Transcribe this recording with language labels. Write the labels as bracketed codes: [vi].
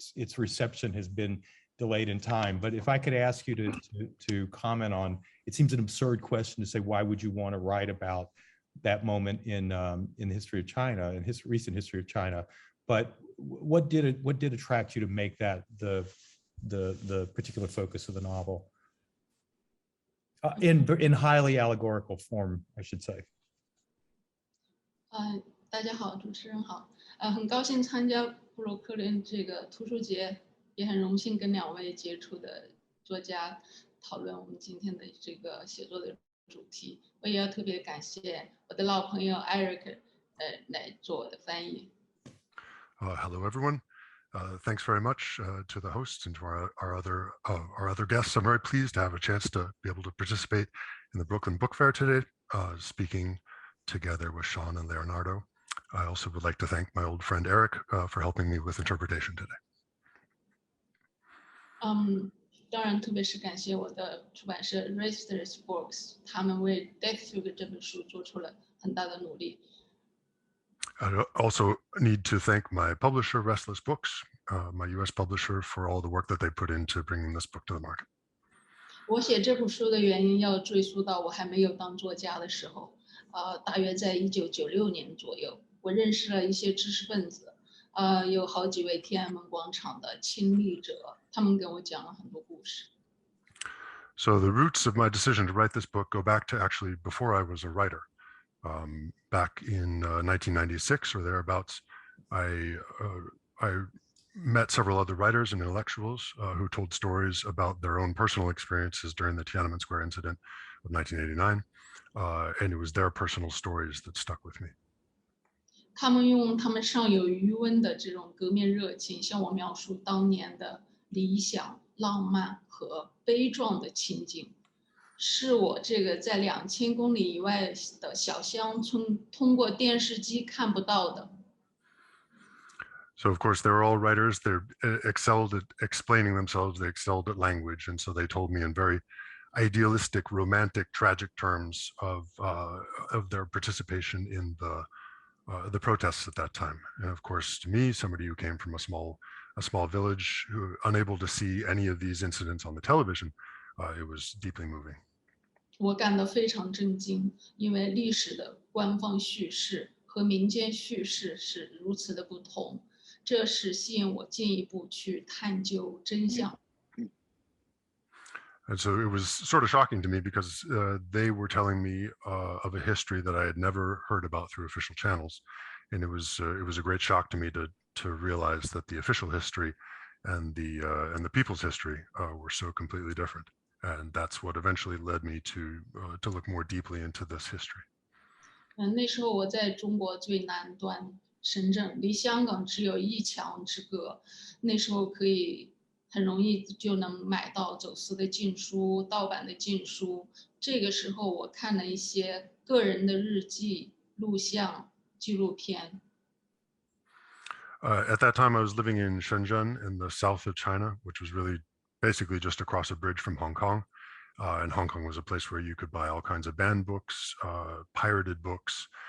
[en] Its reception has been delayed in time. But if I could ask you to comment on, it seems an absurd question to say, why would you want to write about that moment in the history of China, in recent history of China? But what did attract you to make that the particular focus of the novel? In highly allegorical form, I should say. [zh] 大家好，主持人好，很高兴参加布鲁克林这个图书节，也很荣幸跟2位杰出的作家讨论我们今天的这个写作的主题。我也要特别感谢我的老朋友 Eric 来做我的翻译。 [en] Hello, everyone. Thanks very much to the hosts and to our other guests. I'm very pleased to have a chance to be able to participate in the Brooklyn Book Fair today, speaking together with Sjón and Leonardo. I also would like to thank my old friend Eric for helping me with interpretation today. [zh] 当然，特别是感谢我的出版社 Restless Books， 他们为《Death Fugue》这本书做出了很大的努力。 [en] I also need to thank my publisher, Restless Books, my US publisher, for all the work that they put into bringing this book to the market. [zh] 我写这部书的原因要追溯到我还没有当作家的时候，大约在1996年左右，我认识了一些知识分子，有好几位天安门广场的亲历者，他们给我讲了很多故事。 [en] So the roots of my decision to write this book go back to actually before I was a writer. Back in 1996 or thereabouts, I met several other writers and intellectuals who told stories about their own personal experiences during the Tienanmen Square incident of 1989, and it was their personal stories that stuck with me. [zh] 他们用他们尚有余温的这种革命热情，向我描述当年的理想，浪漫和悲壮的情景，是我这个在2000公里以外的小乡村通过电视机看不到的。 [en] So of course they were all writers. They excelled at explaining themselves. They excelled at language, and so they told me in very idealistic, romantic, tragic terms of their participation in the protests at that time. And of course, to me, somebody who came from a small village, who unable to see any of these incidents on the television, it was deeply moving. [zh] 我感到非常震惊，因为历史的官方叙事和民间叙事是如此的不同，这是吸引我进一步去探究真相。 [en] And so it was sort of shocking to me because they were telling me of a history that I had never heard about through official channels, and it was a great shock to me to realize that the official history and the people's history were so completely different. And that's what eventually led me to look more deeply into this history. [zh] 那时候我在中国最南端深圳，离香港只有1墙之隔。那时候可以很容易就能买到走私的禁书、盗版的禁书。这个时候我看了一些个人的日记、录像、纪录片。 [en] At that time, I was living in Shenzhen in the south of China, which was really basically just across a bridge from Hong Kong. And Hong Kong was a place where you could buy all kinds of banned books, pirated books.